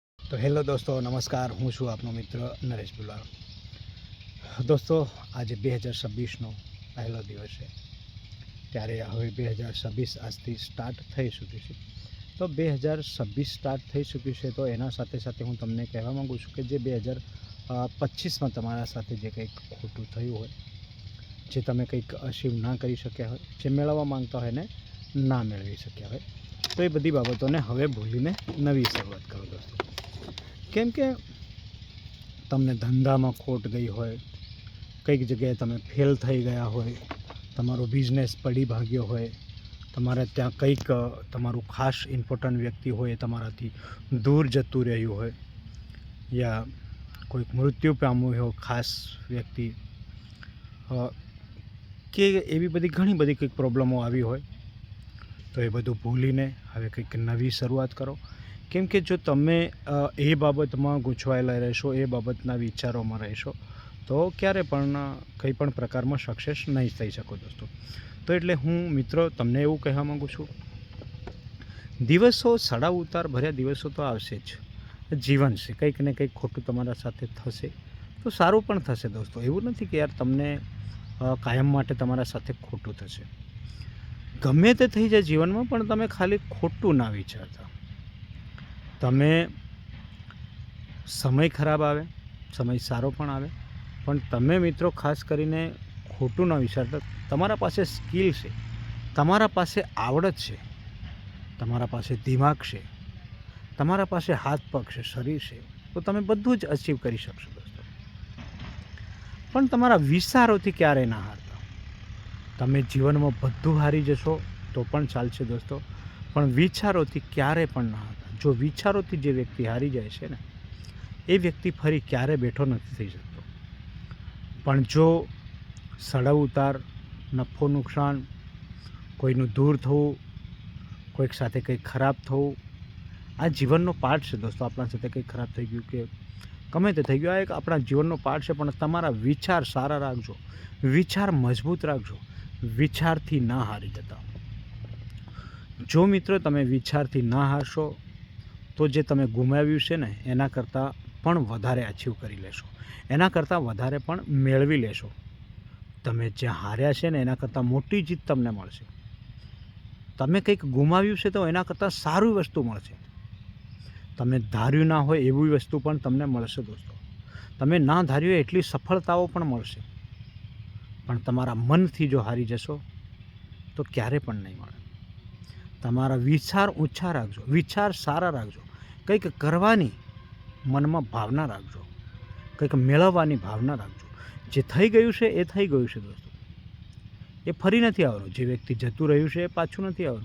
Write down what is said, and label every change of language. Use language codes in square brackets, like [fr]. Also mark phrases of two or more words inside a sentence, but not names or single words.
[gu] તો હેલો દોસ્તો, નમસ્કાર. હું છું આપનો મિત્ર નરેશ બુલાર। દોસ્તો, આજ 2026 પહેલો દિવસ છે, ત્યારે હવે 2026 આજથી સ્ટાર્ટ થઈ ચૂક્યું છે। તો 2026 સ્ટાર્ટ થઈ ચૂક્યું છે, તો એના સાથે સાથે હું તમને કહેવા માંગુ છું કે જે 2025 માં તમારા સાથે જે કંઈક ખોટું થયું હોય, જે તમે કંઈક અચીવ ના કરી શક્યા હોય, જે મેળવવા માંગતા હોય ને ના મેળવી શક્યા હોય, તો એ બધી બાબતોને હવે ભૂલીને નવી શરૂઆત કરો દોસ્તો। કેમ કે તમને ધંધામાં ખોટ ગઈ હોય, કંઈક જગ્યાએ તમે ફેલ થઈ ગયા હોય, તમારો બિઝનેસ પડી ભાંગ્યો હોય, તમારે ત્યાં કંઈક તમારું ખાસ ઇમ્પોર્ટન્ટ વ્યક્તિ હોય તમારાથી દૂર જતું રહ્યું હોય, યા કોઈક મૃત્યુ પામ્યું હો ખાસ વ્યક્તિ, કે એવી બધી ઘણી બધી કંઈક પ્રોબ્લેમો આવી હોય, તો એ બધું ભૂલીને હવે કંઈક નવી શરૂઆત કરો। કેમ કે જો તમે એ બાબતમાં ગૂંચવાયેલા રહેશો, એ બાબતના વિચારોમાં રહેશો, તો ક્યારે પણ કઈ પણ પ્રકારમાં સક્સેસ નહીં થઈ શકો દોસ્તો। તો એટલે હું મિત્રો તમને એવું કહેવા માંગુ છું, દિવસો ચડ઼ાઉતાર ભર્યા દિવસો તો આવશે જ। જીવન છે, કંઈક ને કંઈક ખોટું તમારા સાથે થશે તો સારું પણ થશે દોસ્તો। એવું નથી કે યાર તમને કાયમ માટે તમારા સાથે ખોટું થશે। ગમે તે થઈ જાય જીવનમાં, પણ તમે ખાલી ખોટું ના વિચારતા। તમે સમય ખરાબ આવે, સમય સારો પણ આવે, પણ તમે મિત્રો ખાસ કરીને ખોટું ન વિચારતા। તમારા પાસે સ્કિલ છે, તમારા પાસે આવડત છે, તમારા પાસે દિમાગ છે, તમારા પાસે હાથ પગ છે, શરીર છે, તો તમે બધું જ અચીવ કરી શકશો દોસ્તો। પણ તમારા વિચારોથી ક્યારેય ના હારતા। તમે જીવનમાં બધું હારી જશો તો પણ ચાલશે દોસ્તો, પણ વિચારોથી ક્યારેય પણ ના હારતા। જો વિચારોથી જે વ્યક્તિ હારી જાય છે ને, એ વ્યક્તિ ફરી ક્યારે બેઠો નથી થઈ શકતો। પણ જો ચડ઼ાઉતાર, નફો નુકસાન, કોઈનું દૂર થવું, કોઈક સાથે કંઈક ખરાબ થવું, આ જીવનનો પાર્ટ છે દોસ્તો। આપણા સાથે કંઈક ખરાબ થઈ ગયું કે ગમે તે થઈ ગયું, આ એક આપણા જીવનનો પાર્ટ છે। પણ તમારા વિચાર સારા રાખજો, વિચાર મજબૂત રાખજો, વિચારથી ના હારી જતા। જો મિત્રો તમે વિચારથી ના હારશો, તો જે તમે ગુમાવ્યું છે ને એના કરતાં પણ વધારે અચીવ કરી લેશો, એના કરતાં વધારે પણ મેળવી લેશો। તમે જે હાર્યા છે ને એના કરતાં મોટી જીત તમને મળશે। તમે કંઈક ગુમાવ્યું છે તો એના કરતાં સારી વસ્તુ મળશે। તમે ધાર્યું ના હોય એવી વસ્તુ પણ તમને મળશે દોસ્તો। તમે ના ધાર્યું એટલી સફળતાઓ પણ મળશે, પણ તમારા મનથી જો હારી જશો તો ક્યારે પણ નહીં મળે। તમારા વિચાર ઊંચા રાખજો, વિચાર સારા રાખજો, કંઈક કરવાની મનમાં ભાવના રાખજો, કંઈક મેળવવાની ભાવના રાખજો। જે થઈ ગયું છે એ થઈ ગયું છે દોસ્તો, એ ફરી નથી આવવાનું। જે વ્યક્તિ જતું રહ્યું છે એ પાછું નથી આવવાનું।